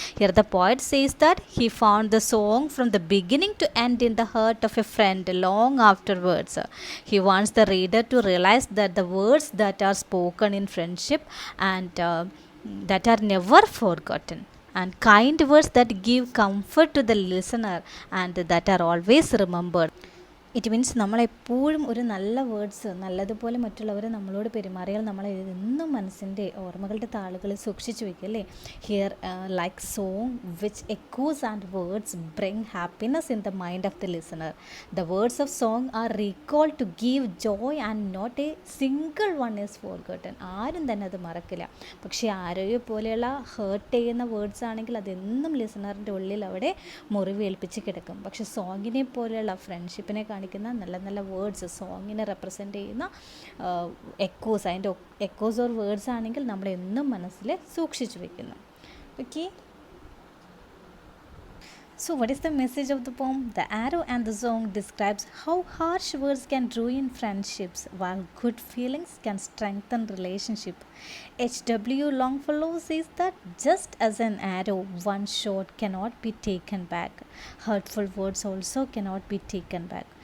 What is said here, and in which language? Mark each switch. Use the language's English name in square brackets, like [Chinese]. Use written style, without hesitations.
[English] Here the poet says that he found the song from the beginning to end in the heart of a friend long afterwards. He wants the reader to realize that the words that are spoken in friendship and that are never forgotten, and kind words that give comfort to the listener and that are always remembered. [Malayalam] It means നമ്മളെപ്പോഴും ഒരു നല്ല words നല്ലതുപോലെ മറ്റുള്ളവർ നമ്മളോട് പെരുമാറിയാൽ നമ്മൾ എന്നും മനസ്സിൻ്റെ ഓർമ്മകളുടെ താളുകളിൽ സൂക്ഷിച്ചു വയ്ക്കും അല്ലേ. [English] Here like song which echoes and words bring happiness in the mind of the listener. The words of song are recall to give joy and not a single one is forgotten. [Malayalam] ആരും തന്നെ അത് മറക്കില്ല. പക്ഷേ ആരോഗ്യ പോലെയുള്ള ഹേർട്ട് ചെയ്യുന്ന words ആണെങ്കിൽ അതെന്നും ലിസണറിൻ്റെ ഉള്ളിൽ അവിടെ മുറിവേൽപ്പിച്ച് കിടക്കും. പക്ഷേ സോങ്ങിനെ പോലെയുള്ള ഫ്രണ്ട്ഷിപ്പിനെ നല്ല നല്ല വേർഡ്സ്, സോങ്ങിനെ റെപ്രസെൻ്റ് ചെയ്യുന്ന എക്കോസ്, അതിൻ്റെ എക്കോസ് ഓർ വേർഡ്സ് ആണെങ്കിൽ നമ്മളെന്നും മനസ്സിൽ സൂക്ഷിച്ചു വയ്ക്കുന്നു. [English] Okay, so what is the message of the poem? The arrow and the song describes how harsh words can ruin friendships while good feelings can strengthen relationship. H.W. Longfellow says that just as an arrow one shot cannot be taken back, hurtful words also cannot be taken back.